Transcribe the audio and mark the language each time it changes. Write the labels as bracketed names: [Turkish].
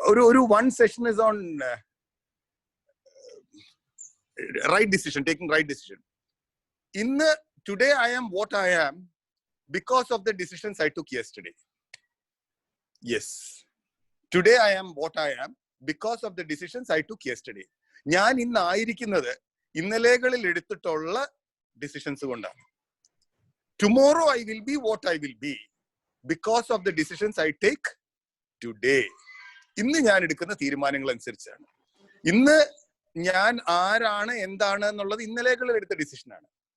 [English] ഒരു one session is on right decision, taking right decision. ഇന്ന് today I am what I am because of the decisions I took yesterday. Yes, today I am what I am because of the decisions I took yesterday. [Malayalam] ഞാൻ ഇന്ന് ആയിരിക്കുന്നത് ഇന്നലെകളിൽ എടുത്തിട്ടുള്ള decisions കൊണ്ടാണ്. [English] Tomorrow I will be what I will be because of the decisions I take today. [Malayalam] ഇന്ന് ഞാൻ എടുക്കുന്ന തീരുമാനങ്ങൾ അനുസരിച്ചാണ്. ഇന്ന് ഞാൻ ആരാണ് എന്താണ് എന്നുള്ളത് ഇന്നലെകളിൽ എടുത്ത ഡിസിഷനാണ്.